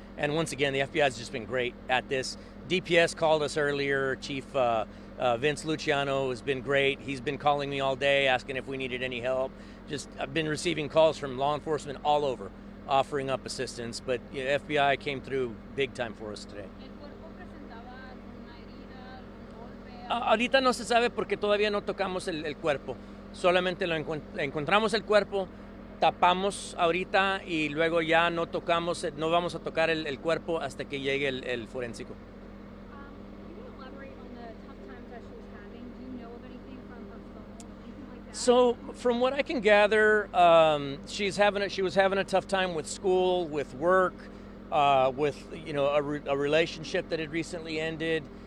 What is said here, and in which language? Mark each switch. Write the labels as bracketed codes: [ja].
[en] And once again, the FBI has just been great at this. DPS called us earlier. Chief Vince Luciano has been great. He's been calling me all day, asking if we needed any help. I've been receiving calls from law enforcement all over, offering up assistance. But FBI came through big time for us today. [es] ¿El cuerpo presentaba alguna herida, algún golpe? Ahorita no se sabe porque todavía no tocamos el cuerpo. Solamente encontramos el cuerpo, tapamos ahorita y luego ya no vamos a tocar el cuerpo hasta que llegue el forénsico. [en] Can you elaborate on the tough times that she was having? Do you know of anything from her phone, anything like that? So from what I can gather, she was having a tough time with school, with work, with a relationship that had recently ended.